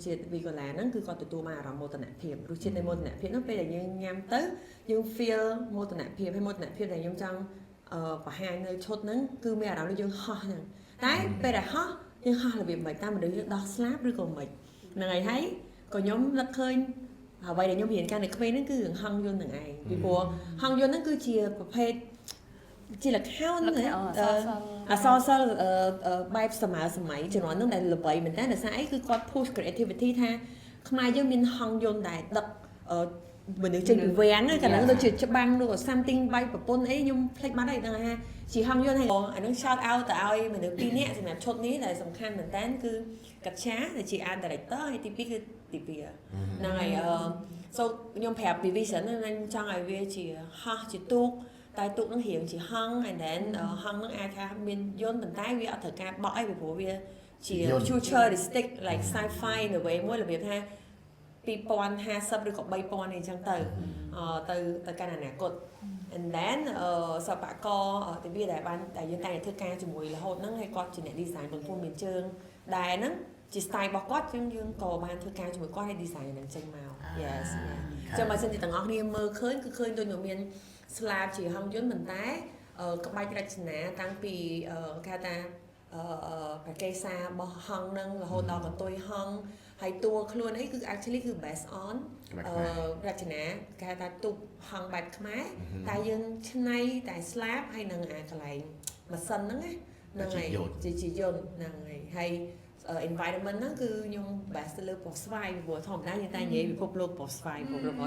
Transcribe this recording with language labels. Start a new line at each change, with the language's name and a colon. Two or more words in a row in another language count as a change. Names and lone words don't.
Khmer: ជាតិវីកូឡាហ្នឹងគឺគាត់ទទួលបានអារម្មណ៍មោទនភាពរសជាតិនៃមោទនភាពហ្នឹងពេលដែលយើងញ៉ាំទៅយើង feel មោទនភាពហើយមោទនភាពដែលខ្ញុំចង់បង្ហាញនៅឈុតហ្នឹងគឺមានអារម្មណ៍ដូចយើងហោះហ្នឹងតែពេលដែលហោះយើងហោះរបៀបមិនតាមមនុស្សយើងដោះស្លាប់ឬក៏មិនហ្នឹងហើយក៏ខ្ញុំនឹកឃើញអ្វីដែលខ្ញុំរៀនកាលនៅក្មេងហ្នឹងគឺរឿងហង្សយន្តហ្នឹងឯងពីព្រោះហង្សយន្តហ្នឹងគឺជាប្រភេទជាលក្ខខណ្ឌ អសរសិល្ប៍បែបសម័យជំនាន់ហ្នឹងដែលល្បីមែនតើដោយសារអីគឺគាត់
English: push creativity
Khmer: ថាខ្មែរយើងមានហង្សយន្តដែលដឹកមនុស្សចេញ ពីវាំងហ្នឹងកាលហ្នឹងដូចជាច្បាំងឬក៏ something បែបប្រពន្ធអីខ្ញុំភ្លេចបាត់ហើយដឹងថាជាហង្សយន្តហើយអាហ្នឹង
English: shout out
Khmer: ទៅឲ្យមនុស្ស2នាក់សម្រាប់ឈុតនេះដែលសំខាន់មែនតើគឺកាត់ឆាដែលជា
English: art director
Khmer: ហើយទី2គឺទី2ហ្នឹងហើយso ខ្ញុំប្រាប់ពី vision ហ្នឹងចង់ឲ្យវាជាហោះជាទូកតែទូកនឹងរៀងជាហង្ស
English: and then
Khmer: ហង្សនឹងអាចថាមានយន្តប៉ុន្តែវាអត់ត្រូវ ការបក់អីពីព្រោះវាជា
English: futuristic like sci-fi
Khmer: នៅway មួយរបៀបថា2050ឬក៏3000អីចឹងទៅកាន់អនា គត
English: and then
Khmer: សិល្បករទីវាដែលបានតែយើងតែធ្វើការជាមួយរហូតហ្នឹងហើយគាត់ជាអ្នក design បន្ទូលមានជើងដែរហ្នឹងជា style របស់គាត់យើងក៏បានធ្វើការជាមួយគាត់ហើយ design ហ្នឹងចេញមក yes ចឹងបើសិនជាទាំងអស់គ្នាមើលឃើញគឺឃើញដូចមានស្លាបជាហង្សយន្តប៉ុន្តែក្បាច់រចនាតាំងពីគេថាប្រកេសា របស់ហង្សហ្នឹងរហូតដល់កន្ទុយហង្សហើយតួខ្លួនអីគឺ actually គឺ
English: based on
Khmer: រចនាគេថាទូកហង្សបែបខ្មែរតែយើងឆ្នៃតែស្លាបហើយនឹងអាកន្លែងម៉ាស៊ីនហ្នឹងហ្នឹងហើយជាយន្តហ្នឹងហើយ environment ហ្នឹងគឺខ្ញុំ base ទៅលើពណ៌ស្វាយព្រោះធម្មតាយើងតែនិយាយពិភពលោកពណ៌ស្វាយពិភពលោកពណ៌